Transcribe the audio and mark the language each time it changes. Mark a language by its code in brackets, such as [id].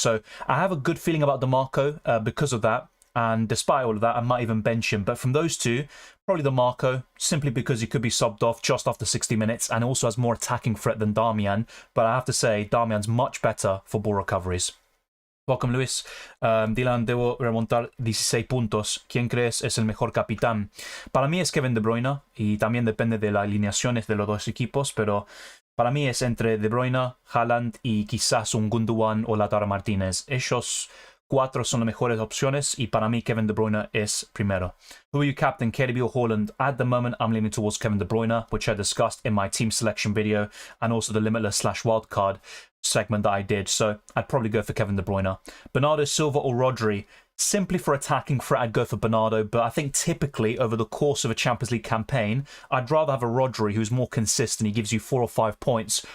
[en] So I have a good feeling about DeMarco because of that. And despite all of that, I might even bench him. But from those two, probably DeMarco, simply because he could be subbed off just after 60 minutes and also has more attacking threat than Darmian. But I have to say, Darmian's much better for ball recoveries. Welcome, [es] Luis. Dylan, debo remontar 16 puntos. ¿Quién crees es el mejor capitán? Para mí es Kevin De Bruyne y también depende de las alineaciones de los dos equipos, pero para mí es entre De Bruyne, Haaland y quizás un Gundogan o Lautaro Martínez. Ellos 4 son las mejores opciones y para mí Kevin De Bruyne es primero. [en] Who are you captain, KDB or Haaland? At the moment, I'm leaning towards Kevin De Bruyne, which I discussed in my team selection video and also the Limitless / wildcard segment that I did. So I'd probably go for Kevin De Bruyne. Bernardo Silva or Rodri? Simply for attacking threat, I'd go for Bernardo, but I think typically over the course of a Champions League campaign, I'd rather have a Rodri who's more consistent. He gives you 4 or 5 points.